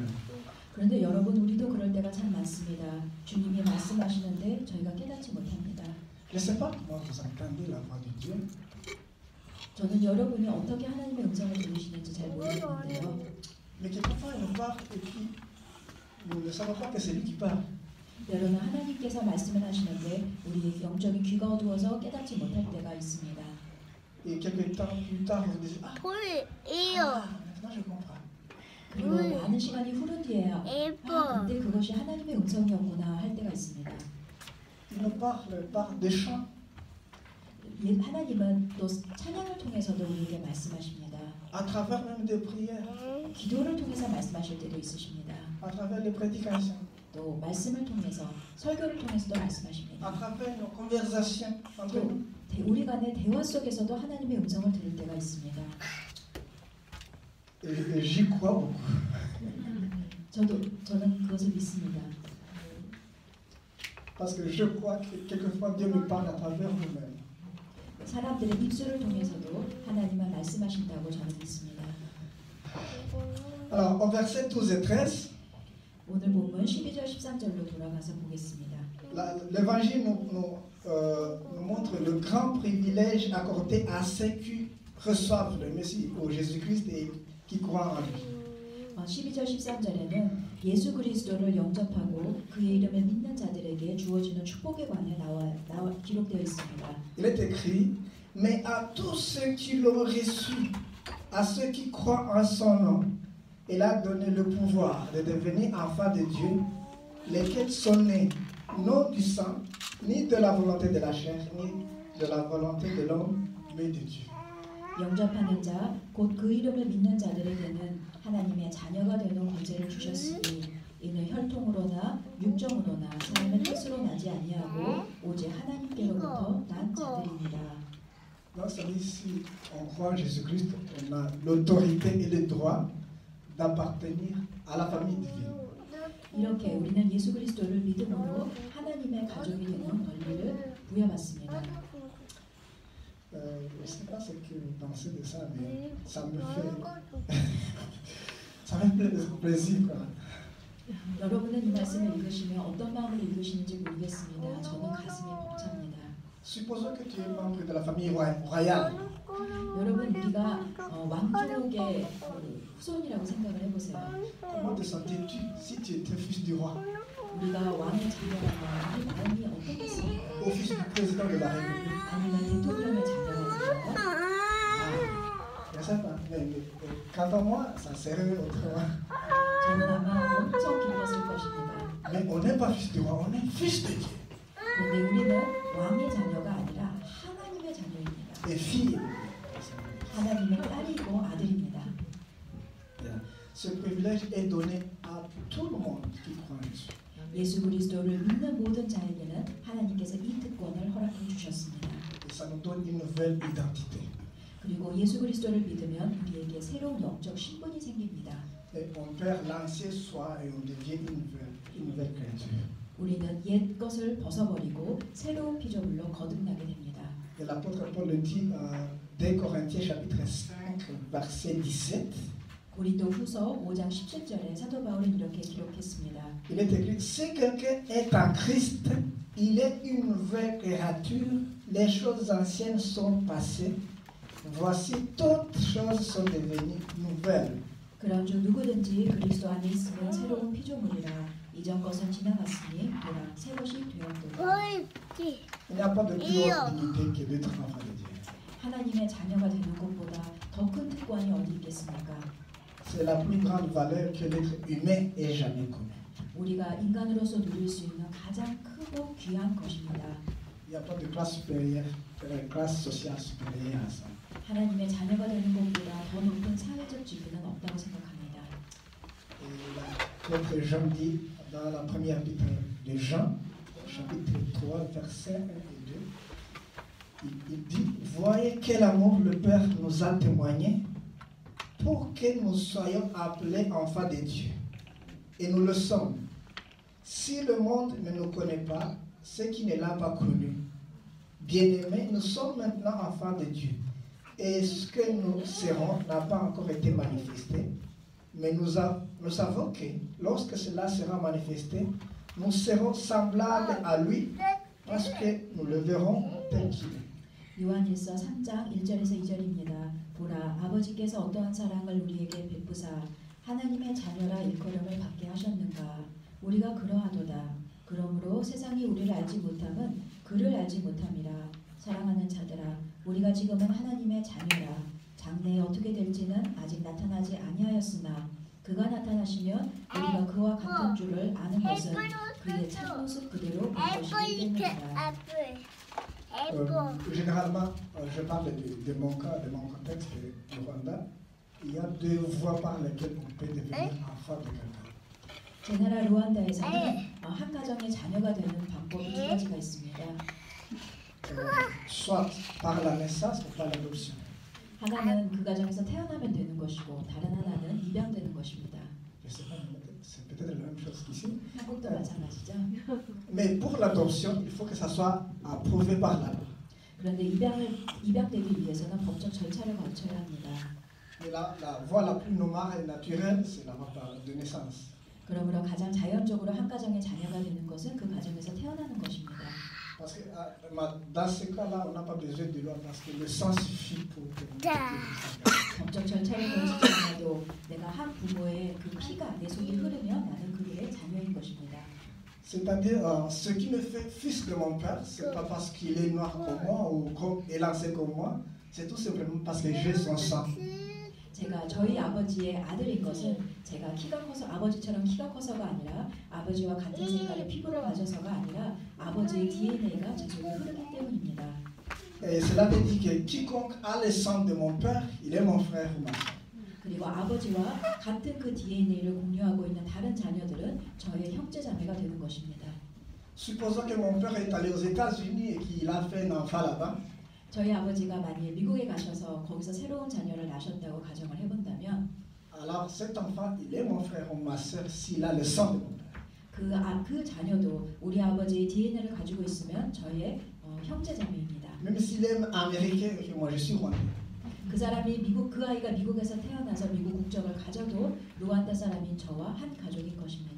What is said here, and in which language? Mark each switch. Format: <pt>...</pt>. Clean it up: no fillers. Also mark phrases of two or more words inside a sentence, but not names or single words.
<ko>그런데 여러분 우리도 그럴 때가 참 많습니다. 주님이 말씀하시는데 저희가 깨닫지 못합니다.</ko> <fr>Je ne sais pas comment vous entendez la voix de Dieu.</fr> <ko>저는 여러분이 어떻게 하나님의 음성을 들으시는지 잘 모르겠는데요.</ko> <fr>Mais quelquefois, il nous parle et puis nous ne savons pas que c'est lui qui parle.</fr> <ko>여러분 하나님께서 말씀을 하시는데 우리 영적인 귀가 어두워서 깨닫지 못할 때가 있습니다.</ko> <fr>Et quelques temps plus tard, vous vous dites ah, maintenant je comprends.</fr> <ko>그리고 많은 시간이 흐른 뒤에야 근데 그것이 하나님의 음성이었구나 할 때가 있습니다.</ko> <fr>Il nous parle des chants.</fr> <ko>하나님은 또 찬양을 통해서도 우리에게 말씀하십니다.</ko> <fr>À travers même des prières,</fr> <ko>기도를 통해서 말씀하실 때도 있으십니다.</ko> <fr>à travers les prédications,</fr> <ko>또 말씀을 통해서 설교를 통해서도</ko> <fr>à</fr> <ko>말씀하십니다.</ko> <fr>travers nos conversations entre nous.</fr> <ko>또 우리 간의 대화 속에서도 하나님의 음성을 들을 때가 있습니다.</ko> <fr>Et j'y crois beaucoup.</fr> <ko>저는 그것을 믿습니다.</ko> <fr>Parce que je crois que quelquefois Dieu me parle à travers vous-même.</fr> <ko>사람들의 입술을 통해서도 하나님은 말씀하신다고 저는 믿습니다.</ko> <fr>Alors, au verset 12 et 13,</fr> <ko>오늘 본문 12절 13절로 돌아가서 보겠습니다.</ko> <fr>l'évangile nous montre le grand privilège accordé à ceux qui reçoivent le Messie, au Jésus-Christ, et qui croient en lui.</fr> <ko>12절 13절에는 예수 그리스도를 영접하고 그의 이름을 믿는 자들에게 주어지는 축복에 관해 기록되어 있습니다.</ko> <fr>Il est écrit, mais à tous ceux qui l'ont reçu, à ceux qui croient en son nom, il a donné le pouvoir de devenir enfants de Dieu, lesquels sont nés non du sang, ni de la volonté de la chair, ni de la volonté de l'homme, mais de Dieu.</fr> <ko>영접하는 자, 곧 그 이름을 믿는 자들에게는 하나님의 자녀가 되는 권세를 주셨으니 이는 혈통으로나 육정으로나 사람의 뜻으로 나지 아니하고 오직 하나님께로부터 난 자들입니다.</ko> <fr>Donc, ça dit, si on croit en Jésus-Christ, on a l'autorité et le droit d'appartenir à la famille divine.</fr> <ko>이렇게 우리는 예수 그리스도를 믿음으로 하나님의 가족이 되는 권리를 부여받습니다.</ko> <fr>Je ne sais pas ce que vous pensez de ça, mais ça me fait plaisir, quoi.</fr> <ko>여러분은 이 말씀을 읽으시며 어떤 마음으로 읽으시는지 모르겠습니다. 저는 가슴이 벅찹니다.</ko> <fr>Supposons que tu es membre de la famille royale.</fr> <ko>여러분 우리가 왕족의 후손이라고 생각을 해보세요.</ko> <fr>Comment te sentais-tu si tu étais fils du roi</fr> <ko>우리가 왕의 자녀라면 우리 마음이 어떻겠습니까?</ko> <fr>ou fils du président de la République?</fr> <ko>아니면 대통령의 자녀라면</ko> <fr>Je ne sais pas, mais quant à moi, ça serait autrement.</fr> <ko>저는 아마 엄청 기뻤을 것입니다.</ko> <fr>Mais on n'est pas fils du roi, on est fils de Dieu.</fr> <ko>그런데 우리는 왕의 자녀가 아니라 하나님의 자녀입니다.</ko> <fr>Et fille.</fr> <ko>하나님의 딸이고 아들입니다.</ko> <fr>Ce privilège est donné à tout le monde qui croit en Dieu.</fr> <ko>예수 그리스도를 믿는 모든 자에게는 하나님께서 이 특권을 허락해 주셨습니다.</ko> <fr>Et ça nous donne une nouvelle identité.</fr> <ko>그리고 예수 그리스도를 믿으면 우리에게 새로운 영적 신분이 생깁니다.</ko> <fr>Et on perd l'ancien soi et on devient une nouvelle créature.</fr> <ko>우리는 옛 것을 벗어버리고 새로운 피조물로 거듭나게 됩니다.</ko> <fr>Et l'apôtre Paul le dit dès Corinthiens chapitre 5 verset 17.</fr> <ko>고린도후서 5장 17절에 사도 바울은 이렇게 기록했습니다.</ko> <fr>Il est écrit si quelqu'un est en Christ, il est une nouvelle créature. Les choses anciennes sont passées. Voici toutes choses sont devenues nouvelles.</fr> <ko>그런즉 누구든지 그리스도 안에 있으면 새로운 피조물이라 이전 것은 지나갔으니 보라 새 것이 되었도다.</ko> <fr>Il n'y a pas de plus haute dignité que d'être enfant de Dieu.</fr> <ko>하나님의 자녀가 되는 것보다 더 큰 특권이 어디 있겠습니까?</ko> <fr>C'est la plus grande valeur que l'être humain ait jamais connue.</fr> <ko>우리가 인간으로서 누릴 수 있는 가장 크고 귀한 것입니다.</ko> <fr>Il n'y a pas de classe supérieure, classe sociale supérieure à ça.</fr> <ko>하나님의 자녀가 되는 것보다 더 높은 사회적 지위는 없다고 생각합니다.</ko> <fr>L'autre Jean dit dans la première épître de Jean, chapitre 3, versets 1 et 2, il dit « Voyez quel amour le Père nous a témoigné pour que nous soyons appelés enfants de Dieu. Et nous le sommes. Si le monde ne nous connaît pas, c'est qu'il ne l'a pas connu. Bien-aimés, nous sommes maintenant enfants de Dieu. Et ce que nous serons n'a pas encore été manifesté. Mais nous savons que lorsque cela sera manifesté, nous serons semblables à lui parce que nous le verrons tel qu'il est.</fr> <ko>요한일서 3장 1절에서 2절입니다. 보라, 아버지께서 어떠한 사랑을 우리에게 베푸사 하나님의 자녀라 일컬음을 받게 하셨는가. 우리가 그러하도다. 그러므로 세상이 우리를 알지 못함은 그를 알지 못함이라. 사랑하는 자들아, 우리가 지금은 하나님의 자녀라. 장래에 어떻게 될지는 아직 나타나지 아니하였으나 그가 나타나시면 우리가 그와 같은 줄을 아는 것은 그의 참모습 그대로 본 것이기 때문이다.</ko> <fr>Généralement, je parle de mon cas, de mon contexte du Rwanda. Il y a deux voies par lesquelles on peut devenir enfant de quelqu'un.</fr> <ko>제 나라 루안다에서는 한 가정의 자녀가 되는 방법이 두 가지가 있습니다.</ko> <fr>Soit par la naissance ou par l'adoption.</fr> <ko>하나는 그 가정에서 태어나면 되는 것이고 다른 하나는 입양되는 것입니다.</ko> <fr>Je sais pas, c'est peut-être la même chose qu'ici.</fr> <ko>한국도 마찬가지죠.</ko> <fr>Mais pour l'adoption, il faut que ça soit approuvé par la loi.</fr> <ko>그런데 입양되기 위해서는 법적 절차를 거쳐야 합니다.</ko> <fr>Mais la voie la plus normale et naturelle, c'est la voie de naissance.</fr> <ko>그러므로 가장 자연적으로 한 가정의 자녀가 되는 것은 그 가정에서 태어나는 것입니다.</ko> <fr>Parce que dans ce cas-là, on n'a pas besoin de loi parce que le sang suffit pour que</fr> <ko>법적 절차를 거치지 않아도 내가 한 부모의 그 피가 내 속에 흐르면 나는 그의 자녀인 것입니다.</ko> <fr>C'est-à-dire, ce qui me fait fils de mon père, c'est pas parce qu'il est noir comme moi ou comme élancé comme moi, c'est tout simplement parce que j'ai son sang.</fr> <ko>제가 저희 아버지의 아들인 것은 제가 키가 커서 아버지처럼 키가 커서가 아니라 아버지와 같은 색깔의 피부를 가져서가 아니라 아버지의 DNA가 제 속에 흐르기 때문입니다.</ko> <fr>Et cela veut dire que quiconque a le sang de mon père, il est mon frère ou ma soeur.</fr> <ko>그리고 아버지와 같은 그 DNA를 공유하고 있는 다른 자녀들은 저의 형제 자매가 되는 것입니다.</ko> <fr>Supposons que mon père est allé aux États-Unis et qu'il a fait un enfant là-bas.</fr> <ko>저희 아버지가 만약에 미국에 가셔서 거기서 새로운 자녀를 낳으셨다고 가정을 해본다면</ko> <fr>Alors cet enfant, il est mon frère ou ma soeur s'il a le sang de mon père.</fr> <ko>그 자녀도 우리 아버지의 DNA를 가지고 있으면 저의 형제 자매입니다.</ko> <fr>Même s'il est américain et que moi je suis rwandais.</fr> <ko>그 사람이 그 아이가 미국에서 태어나서 미국 국적을 가져도 루안다 사람인 저와 한 가족인 것입니다.</ko>